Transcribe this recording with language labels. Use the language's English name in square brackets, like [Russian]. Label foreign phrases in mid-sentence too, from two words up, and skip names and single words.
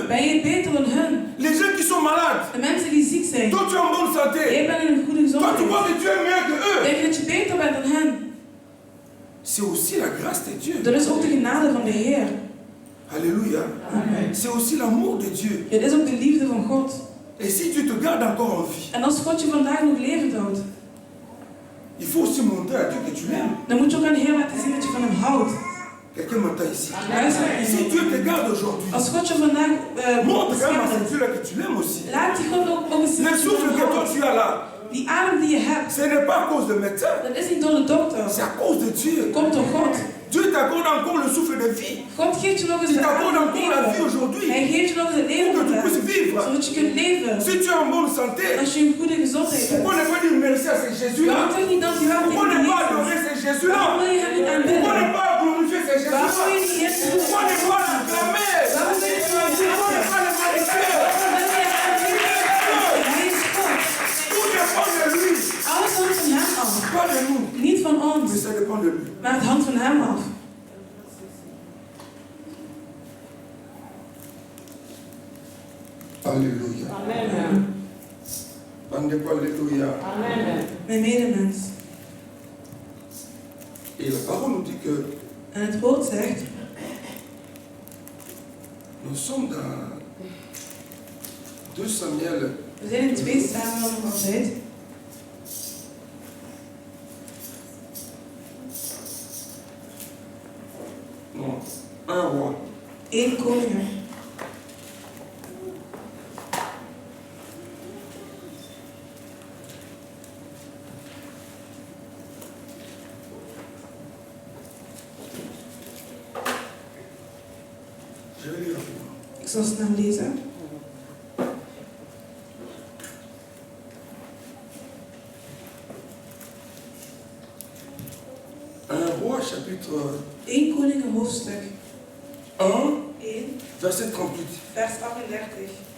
[Dutch] Ben je beter dan hun? [French] Les gens qui sont malades, [Dutch] De mensen die ziek zijn. [French] toi tu es en bonne santé. [Dutch] Jij bent in een goede [French] Toi tu [Dutch] gezondheid. [French] vois que tu es meilleur que eux. [Dutch] Denk je dat je beter bent dan hen? [French] C'est aussi la grâce de Dieu. [Dutch] Dat is ook de genade van de Heer. [French] Alléluia. Amen. C'est aussi l'amour de Dieu. [Dutch] Het is ook de liefde van God. [French] Et si Dieu te garde encore en vie, [Dutch] En als God je vandaag nog levend houdt, [French] il faut aussi montrer à Dieu que tu l'aimes. [Dutch] dan moet je ook aan de Heer laten zien dat je van hem houdt. [French] Quelqu'un m'entend ici. [Dutch] Luister. [French] Si Dieu te garde aujourd'hui, [Dutch] Als God je vandaag [French] montre quand même à [Dutch] beschermt, [French] ce Dieu-là que tu l'aimes aussi. [Dutch] laat die God ook eens zien [French] Le [Dutch] dat je [French] souffle [Dutch] van [French] que [Dutch] hem [French] toi [Dutch] houdt. [French] tu as là, [Dutch] Die adem die je hebt, [French] ce n'est pas à cause de médecin, [Dutch] dat is niet door de dokter. [French] c'est à cause de Dieu. [Dutch] Het komt door God. [French] Dieu t'accorde encore le souffle de vie. [Dutch] God geeft je nog eens [French] Il [Dutch] de [French] t'accorde [Dutch] adem [French] encore la vie [Dutch] leven. [French] aujourd'hui [Dutch] Hij geeft je nog eens het leven [French] pour que tu [Dutch] vandaag, [French] puisses vivre. [Dutch] zodat je kunt leven. [French] Si tu es en bonne santé, [Dutch] Als je een goede gezondheid hebt. [French] pourquoi ne pas dire merci à ce Jésus-là? [Dutch] Waarom toch niet dankjewel [French] Pourquoi [Dutch] tegen [French] ne [Dutch] die [French] pas [Dutch] Jezus? [French] adorer ce Jésus-là? [Dutch] Waarom wil je hem niet [French] Pourquoi [Dutch] aanbidden? [French] ne pas glorifier ce Jésus-là? [Dutch] Waarom wil je niet Jezus [French] Pourquoi ne pas l'acclamer? [Dutch] Waarom wil je [French] Pourquoi [Dutch] niet [French] ne pas le magnifier? [Dutch] Waarom wil je hem aanbidden? Hij is God. [French] Tout dépend de lui, [Dutch] Alles hangt van hem af. [French] pas de nous, [Dutch] Niet van [French] mais [Dutch] ons, [French] ça dépend de lui. [Dutch] maar het hangt van hem af. [French] Alléluia. Amen. Alléluia. Amen. [Dutch] Mijn medemens. [French] Et la parole nous dit que [Dutch] En het woord zegt, [French] nous sommes dans 2 Samuel. [Dutch] we zijn in 2 Samuel nog altijd. [French] Non, 1 roi. [Dutch] 1 Koningen. [French] Je vais lire rapidement. [Dutch] Ik zal snel lezen. [French] Un roi, chapitre [Dutch] 1 Koningen hoofdstuk [French] 1, [Dutch] 1, [French] verset 38. [Dutch] vers 38.